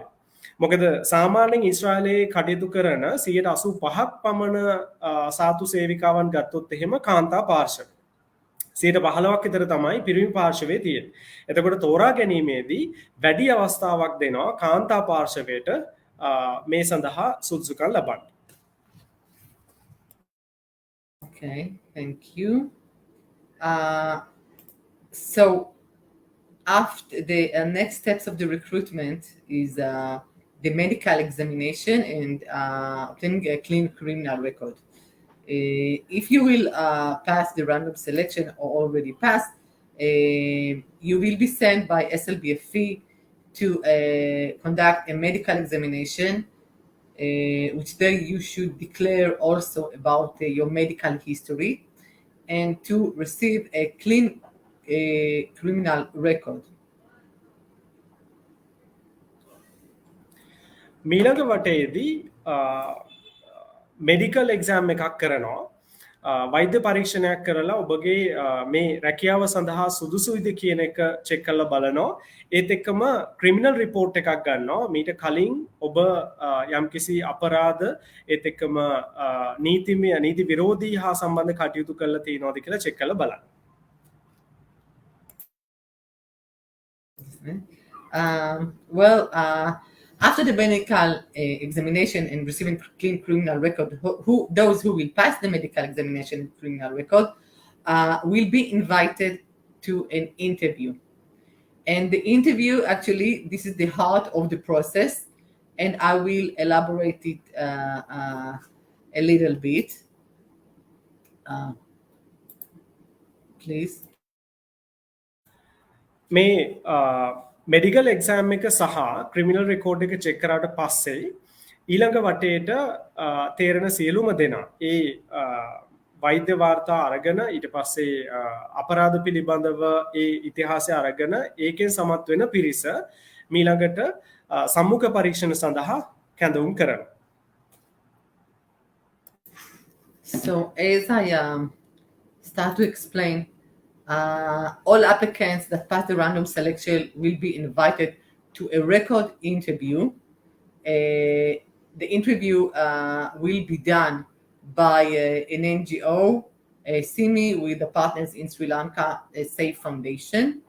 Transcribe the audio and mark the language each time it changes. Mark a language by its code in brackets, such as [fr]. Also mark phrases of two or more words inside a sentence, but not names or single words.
[si] මොකද සාමාන්‍යයෙන් ඊශ්‍රායලයේ කටයුතු කරන 85% පමණ සාතු සේවිකාවන් ගත්තොත් එහෙම කාන්තා පාර්ශව. 15% විතර තමයි පිරිමි පාර්ශවයේ තියෙන්නේ. එතකොට තෝරා ගැනීමේදී වැඩි අවස්ථාවක් දෙනවා කාන්තා පාර්ශවයට මේ සඳහා සුදුසුකම් ලබන්න. [en] Okay, thank you. So after the next steps of the recruitment is the medical examination and obtaining a clean criminal record. If you will pass the random selection or already passed, you will be sent by SLBFE to conduct a medical examination, which there you should declare also about your medical history and to receive a clean criminal record. [si] මීළඟ වටේදී [en] medical exam [si] එකක් කරනවා. වෛද්‍ය පරීක්ෂණයක් කරලා ඔබගේ මේ රැකියාව සඳහා සුදුසුයිද කියන එක චෙක් කරලා බලනවා. ඒත් එක්කම [en] criminal report [si] එකක් ගන්නවා. මීට කලින් ඔබ යම්කිසි අපරාධ ඒත් එක්කම නීති විරෝධී හා සම්බන්ධ කටයුතු කරලා තියෙනවද කියලා චෙක් කරලා බලන්න. [en] After the medical examination and receiving clean criminal record, those who will pass the medical examination and criminal record will be invited to an interview. And the interview, actually, this is the heart of the process, and I will elaborate it a little bit. Please. [si] මේ [en] medical exam [si] එක සහ [en] criminal record [si] එක චෙක් කරාට පස්සේ ඊළඟ වටේට තේරෙන සියලුම දෙනා ඒ වෛද්‍ය වාර්තා අරගෙන ඊට පස්සේ අපරාධ පිළිබඳව ඒ ඉතිහාසය අරගෙන ඒකෙන් සමත් වෙන පිරිස මීළඟට සම්මුඛ පරීක්ෂණ සඳහා කැඳවුම් කරනවා. [en] So as I start to explain, all applicants that pass the random selection will be invited to a record interview. The interview will be done by an NGO, Sami, with the partners in Sri Lanka, a Safe Foundation.